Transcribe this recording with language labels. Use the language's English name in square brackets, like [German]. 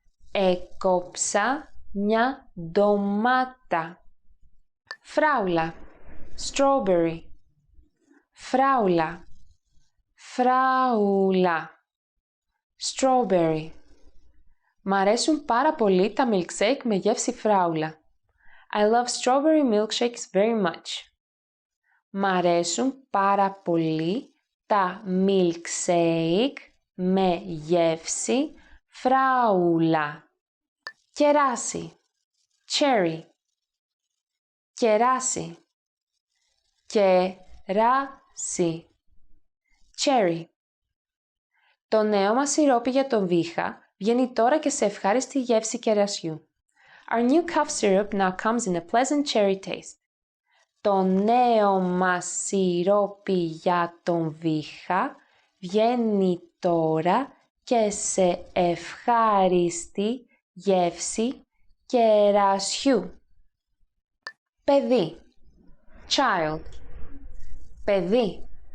[Greek] Έκοψα μια ντομάτα. Φράουλα. Strawberry. Φράουλα. Φράουλα. Strawberry. Μ' αρέσουν πάρα πολύ τα milkshake με γεύση φράουλα. [English] I love strawberry milkshakes very much. [Greek] Μ' αρέσουν πάρα πολύ τα milkshake με γεύση φράουλα. Κεράσι. Cherry. Κεράσι. Κεράσι. Cherry. Το νέο μας σιρόπι για το βήχα βγαίνει τώρα και σε ευχάριστη γεύση κερασιού. [English] Our new cough syrup now comes in a pleasant cherry taste. [Greek] Το νέο μας σιρόπι για τον βήχα βγαίνει τώρα και σε ευχάριστη γεύση κερασιού. Παιδί. Child. Παιδί.